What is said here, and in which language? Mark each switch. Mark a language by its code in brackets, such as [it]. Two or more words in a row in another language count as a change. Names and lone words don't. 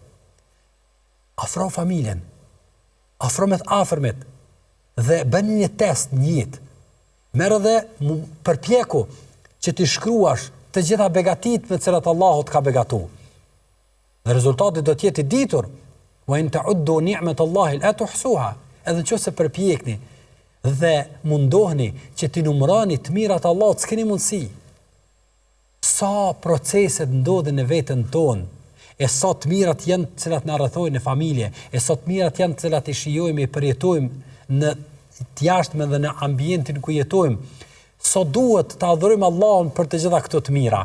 [sq] Afro familjen, afro me të afërmit dhe bëni një test një jetë. Merë dhe përpjeku që ti shkruash të gjitha begatit me cilat Allahu të ka begatu. Dhe rezultati do t'jeti ditur, [ar] وإن تعدوا نعمة الله لا تحصوها, [sq] edhe nëse përpjekni dhe mundohni që ti numëroni të mirat Allahut, s'keni mundësi. Sa proceset ndodhin në veten tonë, e sa të mirat janë të cilat na rrethojnë në familje, e sa të mirat janë të cilat i shijojmë, i përjetojmë në të jashtme dhe në ambientin ku jetojmë, sa duhet të adhurojmë Allahun për të gjitha këto të mira.